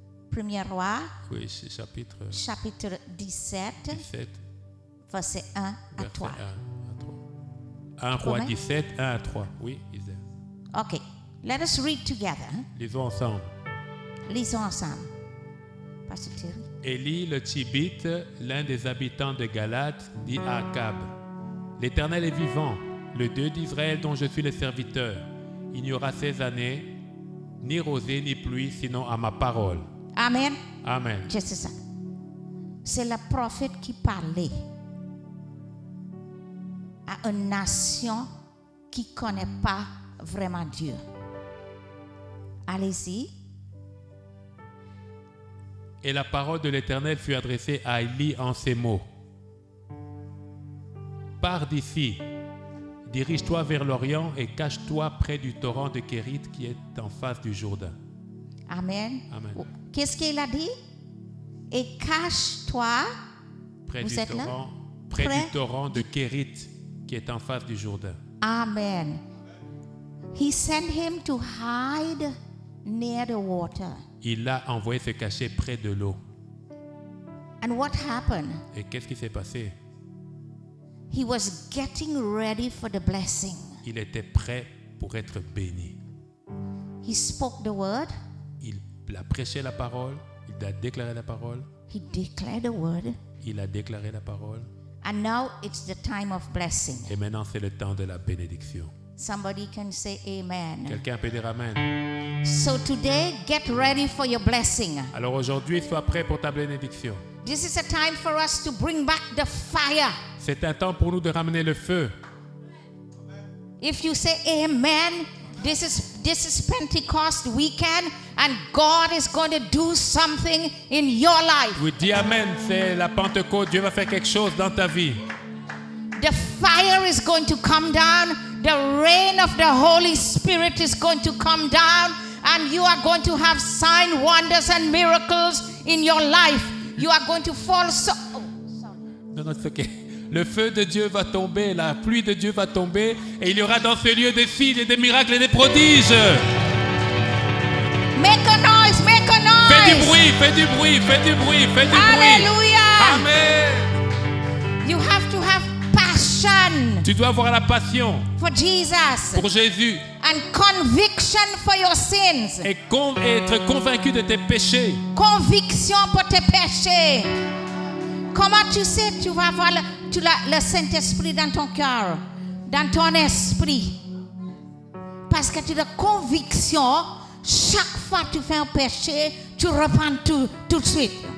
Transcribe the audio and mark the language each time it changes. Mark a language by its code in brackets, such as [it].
[fr] Premier Roi, oui, chapitre chapitre 17, 17, verset 1 à verset 3. 1 à 3. 1 roi Comment? 17, 1 à 3. Oui, Isaac. [en] Okay, let us read together. [fr] Lisons ensemble. Lisons ensemble. Pasteur Thierry. Élie le Tibite, l'un des habitants de Galate, dit à Akab: L'Éternel est vivant, le Dieu d'Israël dont je suis le serviteur. Il n'y aura ces années ni rosée ni pluie, sinon à ma parole. Amen. Amen. Juste ça. C'est le prophète qui parlait à une nation qui ne connaît pas vraiment Dieu. Allez-y. Et la parole de l'Éternel fut adressée à Élie en ces mots: Pars d'ici, dirige-toi vers l'Orient et cache-toi près du torrent de Kérit qui est en face du Jourdain. Amen. Amen. Qu'est-ce qu'il a dit? Et cache-toi. Près Vous du êtes là? torrent, Près? du torrent de Kérit qui est en face du Jourdain. Amen. [en] He sent him to hide near the water. [fr] Il l'a envoyé se cacher près de l'eau. [en] And what happened? [fr] Et qu'est-ce qui s'est passé? [en] He was getting ready for the blessing. [fr] Il était prêt pour être béni. [en] He spoke the word. [fr] Il a prêché la parole, il a déclaré la parole, [en] He declared the word. [fr] il a déclaré la parole. [en] And now it's the time of blessing. [fr] Et maintenant, c'est le temps de la bénédiction. [en] Somebody can say amen. [fr] Quelqu'un peut dire Amen. [en] So today, get ready for your blessing. [fr] Alors aujourd'hui, sois prêt pour ta bénédiction. [en] This is a time for us to bring back the fire. [fr] C'est un temps pour nous de ramener le feu. [en] If you say amen, this is Pentecost weekend and God is going to do something in your life. [fr] Oui, dis Amen, c'est la Pentecôte. Dieu va faire quelque chose dans ta vie. [en] The fire is going to come down. The rain of the Holy Spirit is going to come down. And you are going to have signs, wonders, and miracles in your life. You are going to fall so... Oh, sorry. [fr] Non, c'est OK. Le feu de Dieu va tomber, la pluie de Dieu va tomber, et il y aura dans ce lieu des signes et des miracles et des prodiges. [en] Make a noise, make a noise. [fr] Fais du bruit, fais du bruit, fais du bruit, fais du bruit. Hallelujah. Amen. [en] You have to have passion [fr] Tu dois avoir la passion [en] for Jesus [fr] pour Jésus [en] and conviction for your sins. [fr] et être convaincu de tes péchés. Conviction pour tes péchés. Comment tu sais que tu vas avoir le Saint-Esprit dans ton cœur, dans ton esprit? Parce que tu as la conviction, chaque fois que tu fais un péché, tu repens tout de suite.